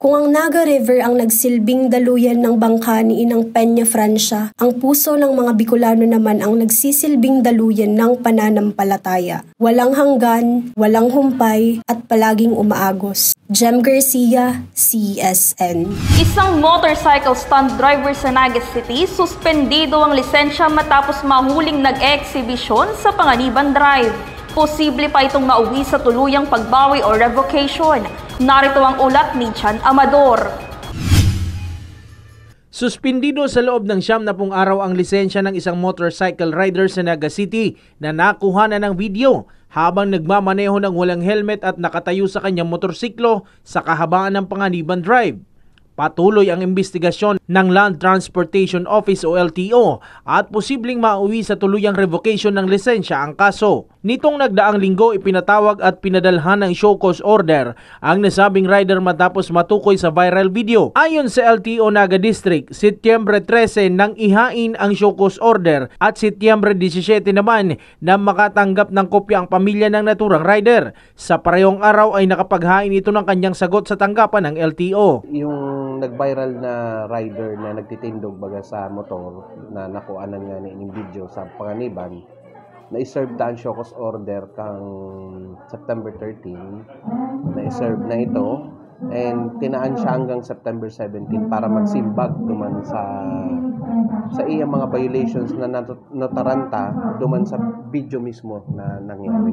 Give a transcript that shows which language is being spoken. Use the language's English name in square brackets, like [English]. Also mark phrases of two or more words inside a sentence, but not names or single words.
[Filipino] Kung ang Naga River ang nagsilbing daluyan ng bangka ni Inang Peña Francia, ang puso ng mga Bicolano naman ang nagsisilbing daluyan ng pananampalataya. Walang hanggan, walang humpay, at palaging umaagos. Jem Garcia, CSN. Isang [English] motorcycle stunt driver [Filipino] sa Naga City, suspendido ang lisensya matapos mahuling nag-exhibition sa Panganiban Drive. Posible pa itong mauwi sa tuluyang pagbawi o revocation. Narito ang ulat ni Jan Amador. Suspendido sa loob ng 70 araw ang lisensya ng isang [English] motorcycle rider [Filipino] sa Naga City na nakuha na ng video habang nagmamaneho ng walang helmet at nakatayo sa kanyang motorsiklo sa kahabaan ng Panganiban Drive. Patuloy ang investigasyon ng Land Transportation Office o LTO at posibleng mauwi sa tuluyang revocation ng lisensya ang kaso. Nitong nagdaang linggo ipinatawag at pinadalhan ng [English] show cause order [Filipino] ang nasabing rider matapos matukoy sa [English] viral video. [Filipino] Ayon sa LTO Naga District, Setyembre 13 nang ihain ang [English] show cause order [Filipino] at Setyembre 17 naman na makatanggap ng kopya ang pamilya ng naturang rider. Sa parehong araw ay nakapaghain ito ng kanyang sagot sa tanggapan ng LTO. [Bikol] Yung nag-viral na rider na nagtitindog baga sa motor na nakuanan nga ni ining video sa Panganiban, na-serve ta ang [English] show cause order [Bikol] kang September 13, na-serve na ito and tinaan siya hanggang September 17 para magsimbag duman sa iyang mga violations na notaranta duman sa video mismo na nangyari.